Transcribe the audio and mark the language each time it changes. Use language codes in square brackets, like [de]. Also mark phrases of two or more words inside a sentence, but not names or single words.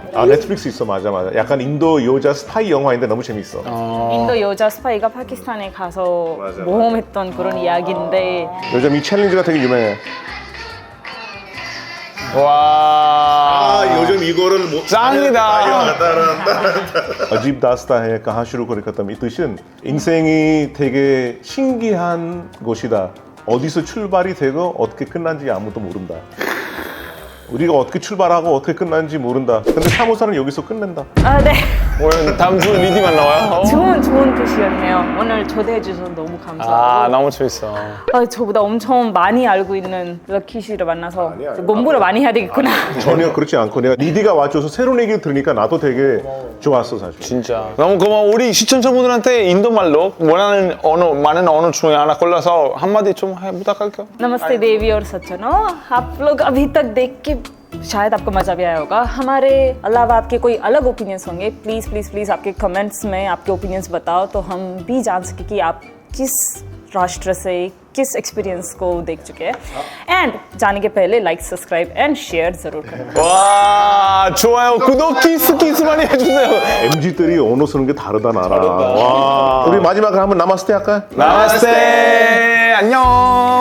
[ko] 아 넷플릭스 있어. 맞아. 약간 인도 여자 스파이 영화인데 너무 재밌어. 인도 여자 스파이가 파키스탄에 가서 맞아. 모험했던 그런 이야기인데 요즘 이 챌린지가 되게 유명해. 와 요즘 이거를 뭐 짱이다. [hi] अजीब दास्ता है कहाँ शुरू करें [ko] 이 뜻은 인생이 되게 신기한 곳이다. 어디서 출발이 되고 어떻게 끝난지 아무도 모른다. 우리가 어떻게 출발하고 어떻게 끝난지 모른다. 근데 사무사는 여기서 끝낸다. 아, 네. 오늘 다음 주 리디만 나와요? 좋은 뜻이었네요. 오늘 초대해 주셔서 너무 감사하고 아 너무 재밌어. 저보다 엄청 많이 알고 있는 럭키 씨를 만나서 공부를 많이 해야 되겠구나. 전혀 그렇지 않고 내가 리디가 와줘서 새로운 얘기를 들으니까 나도 되게 좋았어 사실. 진짜 너무 고마워. 우리 시청자분들한테 인도 말로 원하는 언어 많은 언어 중에 하나 골라서 한마디 좀 부탁할게요. [hi] नमस्ते देवी और सज्जनों, आप लोग अभी तक देख के शायद आपको मजा भी आया होगा. हमारे अलावा आपके कोई अलग ओपिनियंस होंगे, [en] please please please [hi] आपके कमेंट्स में आपके ओपिनियंस बताओ तो हम भी जान सके कि आप किस राष्ट्र से किस एक्सपीरियंस को देख चुके हैं. एंड जाने के पहले [en] like subscribe and share [hi] जरूर करें. [ko] 와 좋아요. 구독 키스 많이 해주세요. MZ들이 언어 쓰는 게 다르다 나라. 와. 우리 마지막으로 한번 나마스테 할까요? 나마스테 안녕.